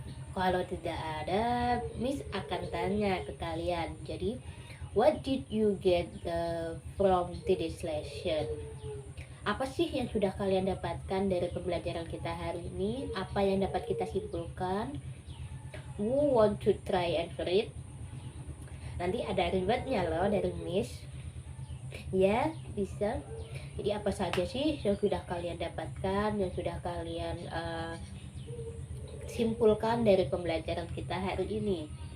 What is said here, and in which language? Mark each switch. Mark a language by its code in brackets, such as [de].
[id] Kalau tidak ada, Miss akan tanya ke kalian. Jadi, [en] what did you get from today's lesson? [id] Apa sih yang sudah kalian dapatkan dari pembelajaran kita hari ini? Apa yang dapat kita simpulkan? [en] Who want to try and read? [id] Nanti ada rewardnya loh dari Miss. Ya, bisa. Jadi apa saja sih yang sudah kalian dapatkan, yang sudah kalian simpulkan dari pembelajaran kita hari ini?